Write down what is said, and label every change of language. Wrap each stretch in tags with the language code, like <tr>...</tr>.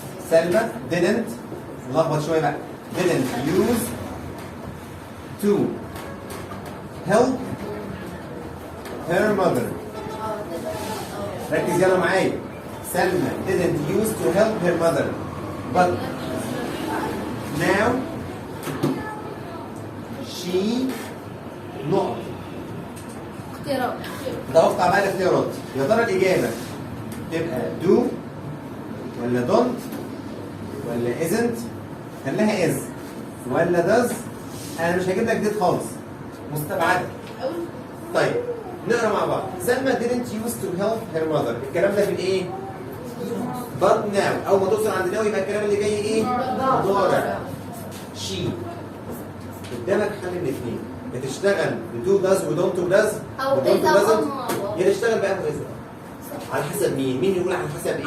<ar>سلمى</ar> <en>didn't</en> <ar>نلخبط شويه بقى.</ar> <en>didn't use to help her mother.</en> <ar>ركز يلا معايا.</ar> <en>Salma didn't use to help her mother but now she نقط.</en> <ar>اختيارات. توقع بقى الاختيارات. يا ترى الاجابه تبقى do ولا don't ولا isn't؟ خليها is ولا does؟ انا مش هجيب لك ديت خالص، مستبعده. طيب نقرا مع بعض.</ar> <en>Salma didn't use to help her mother.</en> <ar>الكلام ده في الايه؟</ar> <en>but now.</en> <ar>اول ما توصل عند now يبقى الكلام اللي جاي ايه؟ مضارع.</ar> <en>she</en> <ar>قدامك حل من الاثنين، يا تشتغل بدو داز ودونت وداز او ودونت إذا ودازنت، هم- يا تشتغل بقى بإذن. على حسب مين؟ مين يقول على حسب ايه؟</ar>